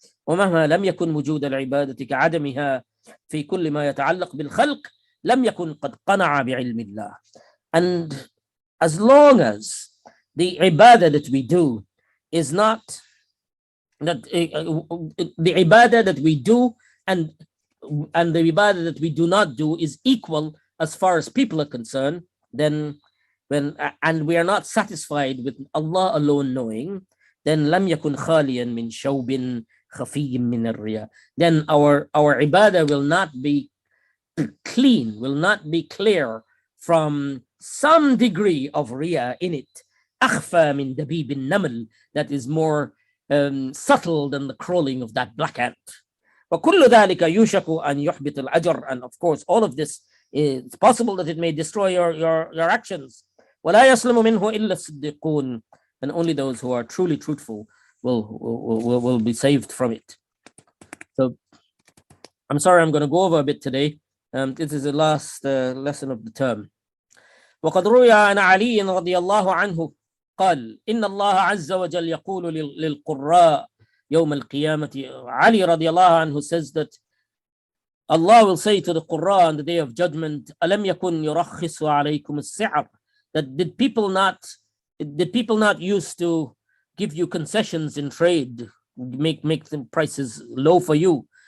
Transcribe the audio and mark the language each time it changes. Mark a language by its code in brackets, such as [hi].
[ar] ومهما لم يكن وجود العبادة كعدمها في كل ما يتعلق بالخلق لم يكن قد قنع بعلم الله. [en] And as long as the ibadah that we do is not that the ibadah that we do and the ibadah that we do not do is equal as far as people are concerned, then and we are not satisfied with Allah alone knowing, then [ar] لم يكن خاليا من شوب خفي من الرياء. [en] Then our ibadah will not be clean, will not be clear from some degree of riya in it. [ar] أخفى من دبيب النمل, [en] that is more subtle than the crawling of that black ant. [ar] وكل ذلك يوشك أن يحبط الأجر, [en] and of course all of this, it's possible that it may destroy your actions. [ar] ولا يسلم منه إلا الصديقون, [en] and only those who are truly truthful will be saved from it. So I'm sorry, I'm going to go over a bit today. This is the last lesson of the term. [ar] وقد روي عن علي رضي الله عنه قال إن الله عز وجل يقول للقراء يوم القيامة. [en] Ali رضي الله عنه says that Allah will say to the Qur'an on the day of judgment, [ar] ألم يكن يرخص عليكم السعر, [en] that did people not used to give you concessions in trade, make the prices low for you?